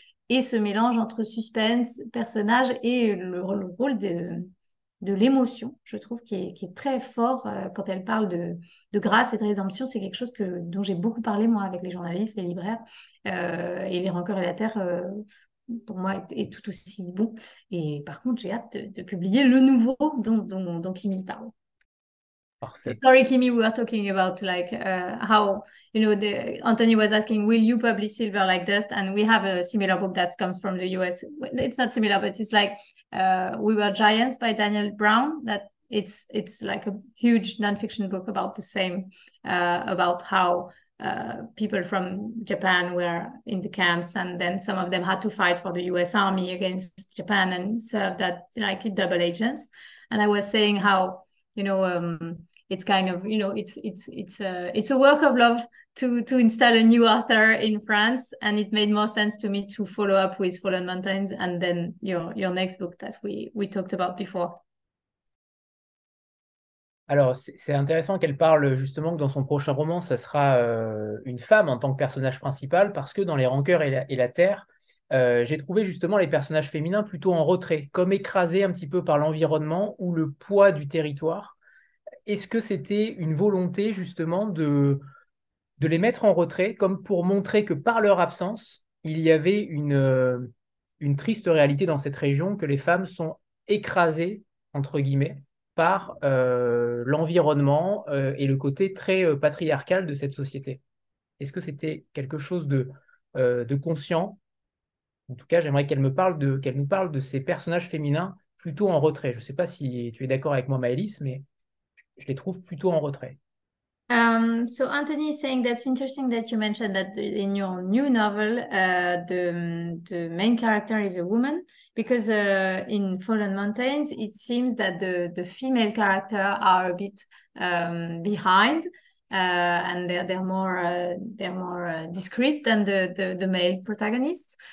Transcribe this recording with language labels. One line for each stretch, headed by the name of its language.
French: Et ce mélange entre suspense, personnage et le rôle de l'émotion, je trouve, qui est très fort quand elle parle de grâce et de rédemption. C'est quelque chose dont j'ai beaucoup parlé, moi, avec les journalistes, les libraires. Et les rencontres et la terre, pour moi, est tout aussi bon. Et par contre, j'ai hâte de publier le nouveau dont Kimi parle.
English: So, sorry, Kimi, we were talking about how, Anthony was asking, will you publish Silver Like Dust? And we have a similar book that comes from the US. It's not similar, but it's like We Were Giants by Daniel Brown. That it's like a huge nonfiction book about the same, about how people from Japan were in the camps, and then some of them had to fight for the US Army against Japan and served as like double agents. And I was saying how, it's kind of, it's a work of love to install a new author in France, and it made more sense to me to follow up with Fallen Mountains and then your next book that we talked about before.
French: Alors, c'est intéressant qu'elle parle justement que dans son prochain roman, ça sera une femme en tant que personnage principal, parce que dans Les Rancoeurs et la Terre, j'ai trouvé justement les personnages féminins plutôt en retrait, comme écrasés un petit peu par l'environnement ou le poids du territoire. Est-ce que c'était une volonté justement de les mettre en retrait, comme pour montrer que par leur absence, il y avait une triste réalité dans cette région, que les femmes sont écrasées, entre guillemets, par l'environnement et le côté très patriarcal de cette société? Est-ce que c'était quelque chose de conscient? En tout cas, j'aimerais qu'elle nous parle de ces personnages féminins plutôt en retrait. Je ne sais pas si tu es d'accord avec moi, Maylis, mais je les trouve plutôt en retrait.
English: So Anthony is saying that's interesting that you mentioned that in your new novel, the main character is a woman, because in Fallen Mountains, it seems that the female character are a bit behind, and they're more discreet than the male protagonists.